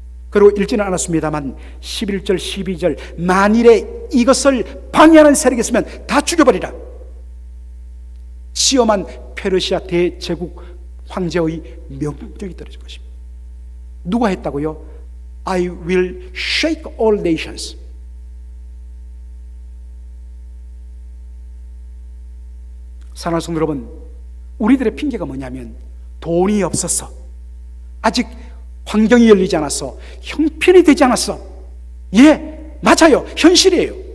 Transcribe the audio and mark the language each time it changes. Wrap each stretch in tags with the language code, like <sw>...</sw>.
<ko>그리고 읽지는 않았습니다만 11절 12절 만일에 이것을 방해하는 세력이 있으면 다 죽여버리라. 시험한 페르시아 대제국 황제의 명령이 떨어질 것입니다. 누가 했다고요?</ko> <en>I will shake all nations.</en> <ko>사랑하는 성도 여러분, 우리들의 핑계가 뭐냐면 돈이 없었어, 아직 환경이 열리지 않았어, 형편이 되지 않았어. 예, 맞아요, 현실이에요.</ko>